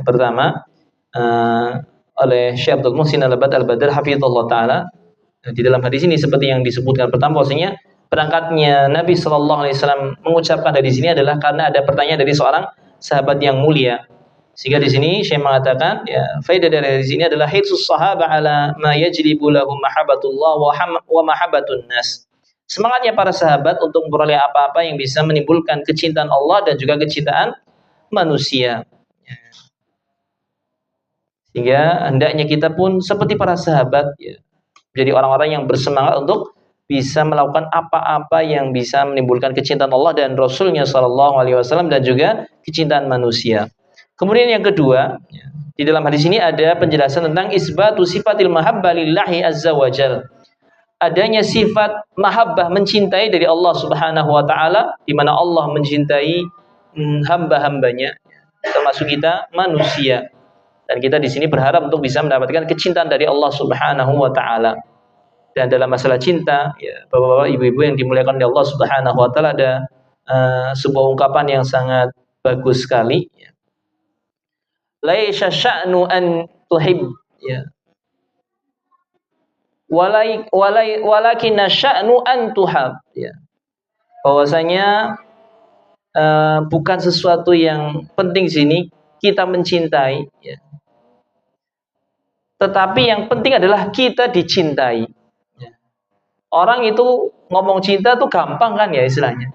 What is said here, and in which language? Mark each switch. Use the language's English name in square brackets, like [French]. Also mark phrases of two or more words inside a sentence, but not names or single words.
[Indonesian] Pertama, uh, oleh Syekh Abdul Muhsin Al-Badr [Arabic] حفظه الله تعالى, [Indonesian] di dalam hadis ini seperti yang disebutkan pertama, bahwasanya berangkatnya Nabi [Arabic] صلى الله عليه وسلم [Indonesian] mengucapkan dari sini adalah karena ada pertanyaan dari seorang sahabat yang mulia. Sehingga di sini Syekh mengatakan, ya, faedah dari sini adalah [Arabic] حرص الصحابة على ما يجلب لهم محبة الله ومحبة الناس. [Indonesian] Semangatnya para sahabat untuk memperoleh apa-apa yang bisa menimbulkan kecintaan Allah dan juga kecintaan manusia. Sehingga hendaknya kita pun seperti para sahabat ya, jadi orang-orang yang bersemangat untuk bisa melakukan apa-apa yang bisa menimbulkan kecintaan Allah dan Rasulnya [Arabic] صلى الله عليه وسلم, [Indonesian] dan juga kecintaan manusia. Kemudian yang kedua, di dalam hadis ini ada penjelasan tentang [Arabic] إثبات صفة المحبة لله عز وجل. [Indonesian] Adanya sifat mahabbah, mencintai dari Allah [Arabic] سبحانه وتعالى, [Indonesian] di mana Allah mencintai hamba-hambanya, termasuk kita manusia. Dan kita di sini berharap untuk bisa mendapatkan kecintaan dari Allah [Arabic] سبحانه وتعالى. [Indonesian] Dan dalam masalah cinta, ya, Bapak-bapak, Ibu-ibu yang dimuliakan oleh Allah [Arabic] سبحانه وتعالى, [Indonesian] ada sebuah ungkapan yang sangat bagus sekali ya. [Arabic] ليس الشأن أن تحب ya. ولكن الشأن أن تحب ya. [Indonesian] Bahwasanya bukan sesuatu yang penting sini kita mencintai ya. Tetapi yang penting adalah kita dicintai. Orang itu ngomong cinta tuh gampang kan ya istilahnya.